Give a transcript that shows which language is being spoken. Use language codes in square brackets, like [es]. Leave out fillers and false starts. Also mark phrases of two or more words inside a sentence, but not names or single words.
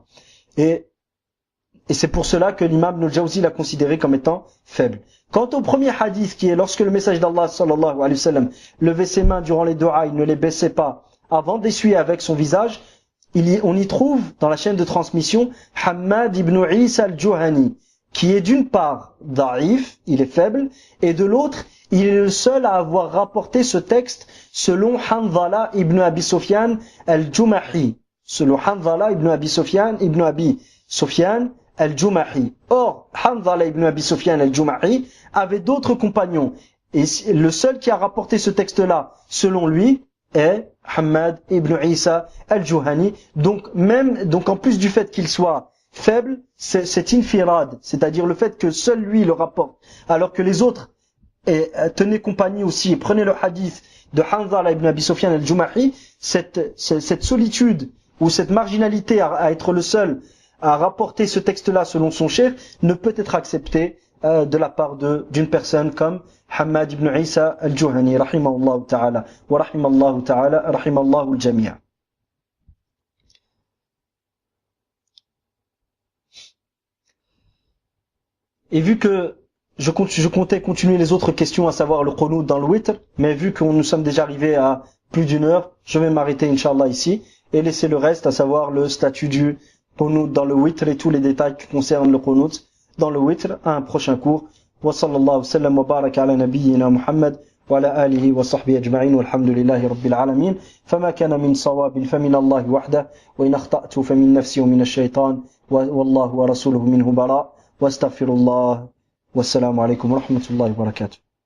[fr] Et c'est pour cela que l'imam Ibn al-Jawzi l'a considéré comme étant faible. Quant au premier hadith, qui est lorsque le message d'Allah [ar] صلى الله عليه وسلم [fr] levait ses mains durant les doigts, il ne les baissait pas avant d'essuyer avec son visage, on y trouve dans la chaîne de transmission Hammad ibn Isa al-Juhani, qui est d'une part da'if, il est faible, et de l'autre, il est le seul à avoir rapporté ce texte selon Hanzala ibn Abi Sufyan al-Jumahi. Selon Hanzala ibn Abi Sufyan al-Jumahi. Or, Hanzala ibn Abi Sufyan al-Jumahi avait d'autres compagnons. Et le seul qui a rapporté ce texte-là, selon lui, est Hammad ibn Isa al-Juhani. Donc en plus du fait qu'il soit faible, c'est infirad, c'est-à-dire le fait que seul lui le rapporte, alors que les autres tenaient compagnie aussi et prenaient le hadith de Hanzala ibn Abi Sufyan al-Jumahi. Cette solitude ou cette marginalité à être le seul à rapporter ce texte-là selon son cheikh ne peut être acceptée de la part d'une personne comme Hammad ibn Isa al-Juhani, [ar] رحمه الله تعالى ورحمه الله تعالى رحمه الله الجميع'. [fr] Et vu que je comptais continuer les autres questions, à savoir le qunut dans le witr, mais vu que nous sommes déjà arrivés à plus d'une heure, je vais m'arrêter Inch'Allah ici et laisser le reste, à savoir le statut du qunut dans le witr et tous les détails qui concernent le qunut dans le witr à un prochain cours. [ar] وصلى الله وسلم وبارك على نبينا محمد وعلى آله وصحبه أجمعين والحمد لله رب العالمين. فما كان من صواب فمن الله وحده، وإن أخطأت فمن نفسي ومن الشيطان، والله ورسوله منه براء، واستغفر الله. والسلام عليكم ورحمة الله وبركاته.